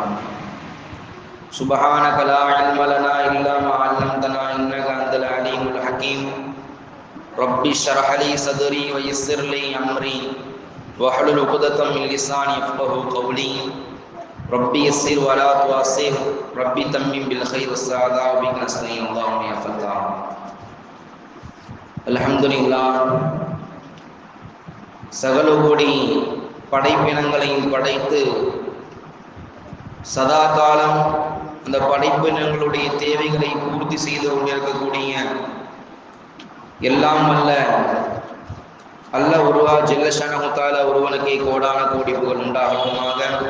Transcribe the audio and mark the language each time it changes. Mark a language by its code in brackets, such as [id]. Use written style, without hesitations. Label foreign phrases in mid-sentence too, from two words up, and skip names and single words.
[ar] سبحانك لا علم لنا إلا ما علمتنا إنك أنت العليم الحكيم. رب اشرح لي صدري ويسر لي أمري واحلل عقدة من لساني يفقهوا قولي. ربي يسر ولا تعسر، ربي تمم بالخير السعادة وبك نستعين اللهم يا فتاح. [ta] அல்ஹம்துலில்லாஹ். சகல கோடி படைப்பினங்களையும் படைத்து சதா காலம் அந்த படைப்பினங்களுடைய தேவைகளை பூர்த்தி செய்து கொண்டிருக்கக்கூடிய எல்லாம் அல்லாஹ் ஒருவா [ar] جل شأنه تعالى [ta] ஒருவனுக்கே கோடான கோடி புகழ் உண்டாகட்டுமாக.